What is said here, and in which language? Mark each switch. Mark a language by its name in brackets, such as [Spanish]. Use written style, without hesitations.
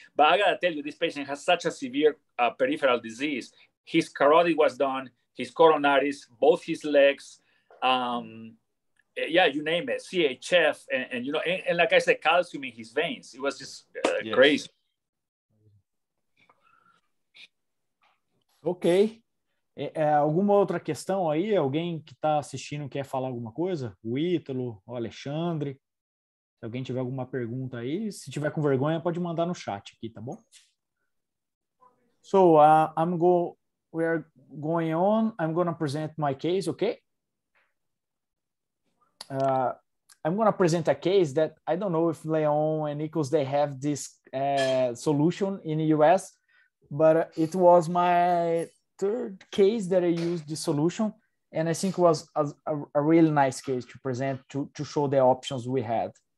[English] But I gotta tell you, this patient has such a severe peripheral disease. His carotid was done, his coronaries, both his legs, yeah, you name it, CHF, and you know, and like I said, calcium in his veins. It was just crazy. Ok. [Portuguese] Alguma outra questão aí? Alguém que está assistindo quer falar alguma coisa? O Ítalo, o Alexandre. Se alguém tiver alguma pergunta aí, se tiver com vergonha, pode mandar no chat aqui, tá bom? [English] So, we are going on. I'm going to present my case, okay? I'm going to present a case that I don't know if Leon and Nicos, they have this solution in the US, but it was my 3rd case that I used the solution, and I think it was a really nice case to present to show the options we had.